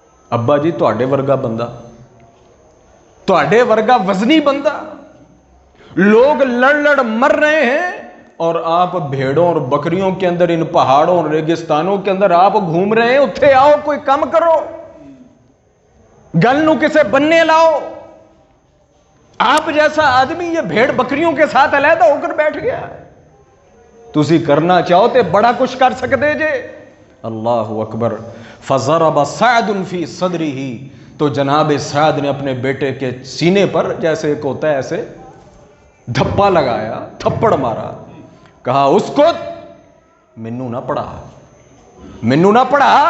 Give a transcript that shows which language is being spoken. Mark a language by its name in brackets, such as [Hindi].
[Punjabi] ابا جی تواڈے ورگا بندہ, تواڈے ورگا وزنی بندہ, [Urdu] لوگ لڑ لڑ مر رہے ہیں اور آپ بھیڑوں اور بکریوں کے اندر ان پہاڑوں اور ریگستانوں کے اندر آپ گھوم رہے ہیں. [Punjabi] اتھے آؤ, کوئی کام کرو, گل نو کسے بننے لاؤ. [Urdu] آپ جیسا آدمی یہ بھیڑ بکریوں کے ساتھ علیحدہ ہو کر بیٹھ گیا. [Punjabi] تسی کرنا چاہو تے بڑا کچھ کر سکتے جے. [Arabic] اللہ اکبر. فضرب سعد فی صدرہ, [Urdu] تو جناب سعد نے اپنے بیٹے کے سینے پر جیسے ایک ہوتا ہے ایسے دھپا لگایا, تھپڑ مارا, کہا اسکت, [Punjabi] منو نہ پڑھا, منو نہ پڑھا.